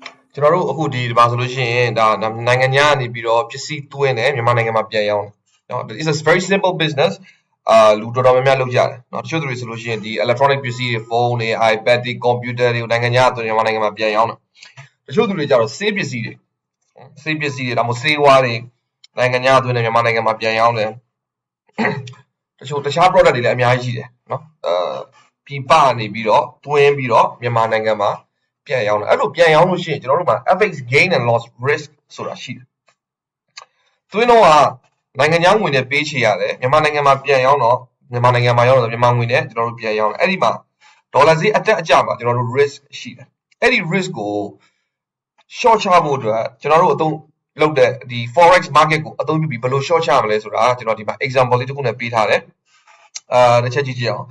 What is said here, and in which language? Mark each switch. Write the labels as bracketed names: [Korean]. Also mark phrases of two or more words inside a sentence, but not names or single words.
[Burmese] ကျွန်တော်တို့အခုဒီမှာဆိုလို့ရှိရင်ဒါနိုင်ငံခြားကနေပြီးတော့ပစ္စည်းသွင်းတယ်မြန်မာနိုင်ငံမှာပြန်ရောင်းတယ်เนาะ [English] it's a very simple business [Burmese] လူတော်တော်များများလုပ်ကြတယ်เนาะတချို့သူတွေဆိုလို့ရှိ ရင်ဒီ electronic ပစ္စည်းတွေဖုန်းတွေ iPad တွေ computer တွေနိုင်ငံခြားသွင်းမြန်မာနိုင်ငံမှာပြန်ရောင်းတယ်တချို့သူတွေကြတော့ဆေးပစ္စည်းတွေဒါမှမဟုတ်ဆေးဝါး တွေနိုင်ငံခြားသွင်းတယ်မြန်မာနိုင်ငံမှာပြန်ရောင်းတယ်တချို့တခြား product တွေလည်းအများကြီးရှိတယ်เนาะပြည်ပနေပြီးတော့သွင်းပြီးတော့မြန်မာနိုင်ငံမှာပြန်ရောင်းတယ်အဲ့လိုပြန်ရောင်းလို့ရှိရင်ကျွန်တော်တို့မှာ [English] FX gain and loss risk [Burmese] ဆိုတာရှိတယ်သွင်းတော့နိုင်ငံခြားငွေနဲ့ပေးချေရတယ်မြန်မာနိုင်ငံမှာပြန်ရောင်းတော့မြန်မာနိုင်ငံမှာရောင်းတော့မြန်မာငွေနဲ့ကျွန်တော်တို့ပြန်ရောင်းတယ်အဲ့ဒီမှာဒေါ်လာဈေးအတက်အကျမှာကျွန်တော်တို့ risk ရှိတယ်အဲ့ဒီ risk ကို short ချဖို့အတွက်ကျွန်တော်တို့အသုံးလုပ်တဲ့ဒီ [English] forex market [Burmese] ကိုအသုံးပြုပြီးဘယ်လို short ချမလဲဆိုတာကျွန်တော်ဒီမှာ example လေးတစ်ခုနဲ့ပေးထားတယ်တစ်ချက်ကြည့်ကြည့်အောင်